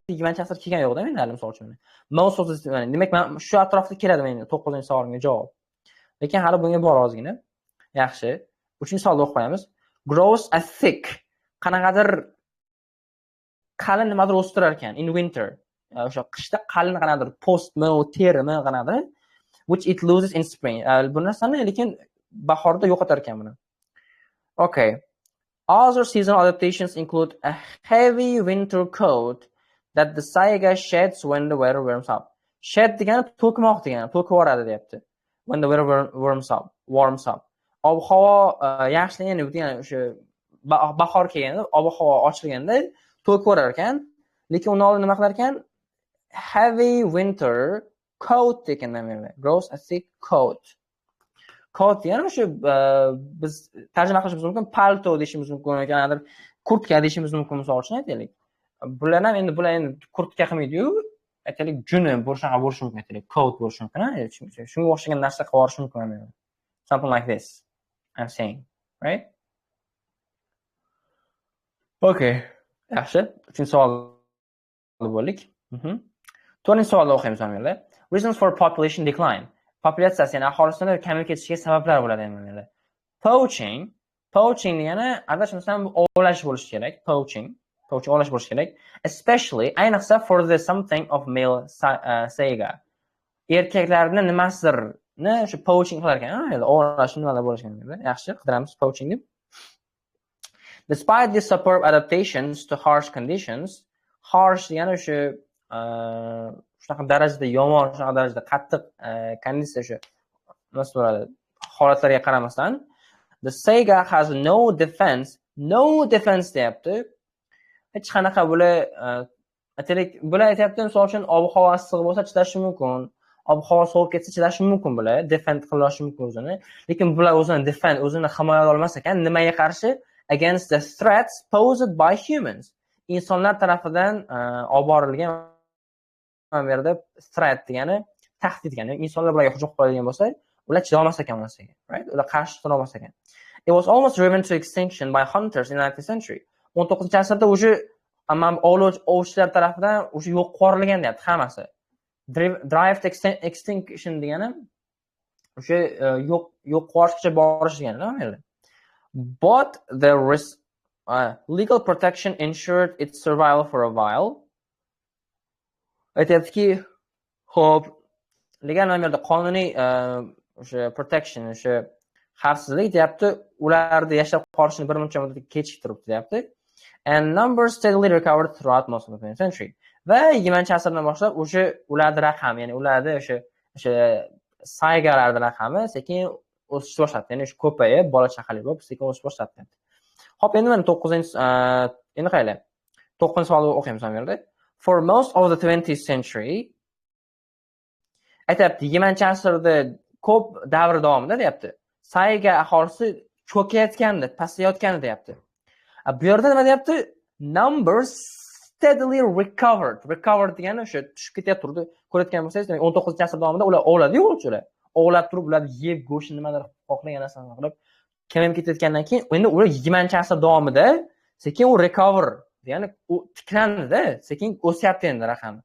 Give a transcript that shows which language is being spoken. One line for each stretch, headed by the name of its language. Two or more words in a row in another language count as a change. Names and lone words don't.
Uzbek: 20-asr kelgan yo'q-da menda hali misol uchun.
English: Most of this,
Uzbek: demak men shu atrofda keladi menda 9-savolimga javob. Lekin hali bunga bor ozgina. Yaxshi. 3-savolni o'qib qo'yamiz.
English: Grows a thick,
Uzbek: qanaqadir qalin nimadir o'stirar ekan
English: in winter.
Uzbek: O'sha qishda qalin qanaqadir postmi, terimi qanaqadir,
English: which it loses in spring.
Uzbek: Bu narsani lekin bahorda yo'qotar ekan buni.
English: Okay. Other seasonal adaptations include a heavy winter coat that the saiga sheds when the weather warms up.
Uzbek: Shed degani to'kmoq degani, to'kib yuboradi deyapti.
English: When the weather warms up.
Uzbek: Ob-havo yaxshilaganda, ya'ni o'sha bahor kelganda, ob-havo ochilganda to'kib yuborar ekan, lekin uni oldin nima qilar ekan?
English: Heavy winter coat
Uzbek: degandan beri.
English: Grows a thick coat.
Uzbek: Coat degani o'sha biz tarjima qilishimiz mumkin, palto deyishimiz mumkin, yoki kurtka deyishimiz mumkin, misol uchun aytaylik. Bular ham endi kurtka qilmaydi-yu, aytaylik juni bo'lishiga bo'lishi mumkin, aytaylik coat bo'lishi mumkin, shunga o'xshagan narsa qilib yuborish mumkin.
English: Something like this I'm saying, right?
Uzbek: Okay. Yaxshi. 3-savolni bo'ldik. 4-savolni o'qiymiz mana.
English: Reasons for population decline.
Uzbek: Populyatsiyasi, ya'ni aholisini kamayib ketishiga sabablar bo'ladi endi. Poaching degani adashmasam ovlash bo'lishi kerak. Poaching ovlash bo'lishi kerak.
English: Especially, ayniqsa for the something of male saiga.
Uzbek: Erkaklarni nimasidirni shu poaching qilar ekan, ovlash nimalar bo'lishi kerak. Yaxshi, qidiramiz poaching deb.
English: Despite these superb adaptations to harsh conditions,
Uzbek: harsh degani o'sha shunaqa darajada yomon, shunaqa darajada qattiq konditsiya, o'sha nima bo'ladi, holatlarga qaramasdan,
English: the saiga has no defense deyapti.
Uzbek: Hech qanaqa bular aytyapti, misol uchun ob-havo issiq bo'lsa chidashi mumkin, ob-havo sovib ketsa chidashi mumkin, bular defend qilishi mumkin o'zini. Lekin bular o'zini himoya qila olmas ekan, nimaga qarshi?
English: Against the threats posed by humans.
Uzbek: Insonlar tarafidan olib borilgan, mana bu yerda threat degani tahdid degani, insonlar bularga hujum qiladigan bo'lsa, ular chiday olmas ekan narsaga, right? Ular qarshi tura olmas ekan.
English: It was almost driven to extinction by hunters in the 19th century.
Uzbek: 19-asrda o'sha ovchilar tarafidan o'sha yo'q qo'rilgan deyapti hammasi.
English: Drive to extinction
Uzbek: degani o'sha yo'q qo'rishgacha borish degani, nima bu yerda?
English: But the legal protection ensured its survival for a while.
Uzbek: Aytyaptiki, xo'p, legal nima yerda qonuniy o'sha protection, o'sha xavfsizlik deyapti, ularni yashab qolishini bir muncha muddatga kechiktiribdi deyapti.
English: And numbers steadily recovered throughout most of the 20th century.
Uzbek: Va 20-asrdan boshlab o'sha ularning raqami, ya'ni ularning o'sha saigalarning raqami sekin o'sishni boshladi. Ya'ni shu ko'payib, bola chaqali bo'lib, sekin o'sishni boshladi. Xo'p, endi mana 9-endi qaylar. 9-savolni o'qiymiz ham yerda.
English: For most of the 20th century,
Uzbek: aytyapti, 20-asrda ko'p davr davomida deyapti, saiga aholisi cho'kayotgandi, pasayotgandi deyapti. Bu yerda nima deyapti?
English: Numbers steadily recovered.
Uzbek: Recovered degani o'sha tushib ketyapti. Ko'rayotgan bo'lsangiz, 19-asr davomida ular ovladi-yu, ular ovlab turib, ular yeb, go'sht nimadir xohlagan narsani qilib kamayib ketayotgandan keyin, endi ular 20-asr davomida sekin u recover, ya'ni u tiklandi-da, sekin o'syapti endi raqami.